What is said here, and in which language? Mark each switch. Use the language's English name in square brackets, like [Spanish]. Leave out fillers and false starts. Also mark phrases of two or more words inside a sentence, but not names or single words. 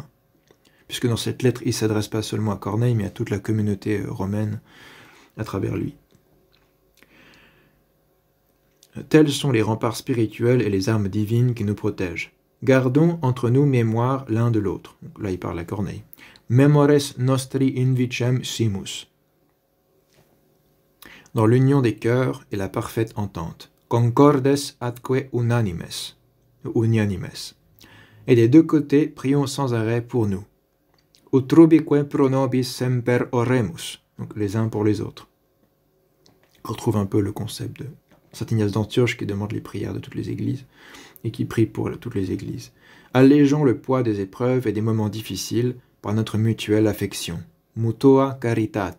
[French] Puisque dans cette lettre, il ne s'adresse pas seulement à Corneille, mais à toute la communauté romaine à travers lui. Tels sont les remparts spirituels et les armes divines qui nous protègent. Gardons entre nous mémoire l'un de l'autre. Là, il parle à Corneille. [Latin] Memores nostri invicem simus. [French] Dans l'union des cœurs et la parfaite entente. [Latin] Concordes atque unianimes. [French] Et des deux côtés, prions sans arrêt pour nous. [Latin] Utrubique pro nobis semper oremus. [French] Donc les uns pour les autres. On retrouve un peu le concept de saint Ignace d'Antioche qui demande les prières de toutes les églises et qui prie pour toutes les églises. Allégeons le poids des épreuves et des moments difficiles par notre mutuelle affection. [Latin] Mutua caritate.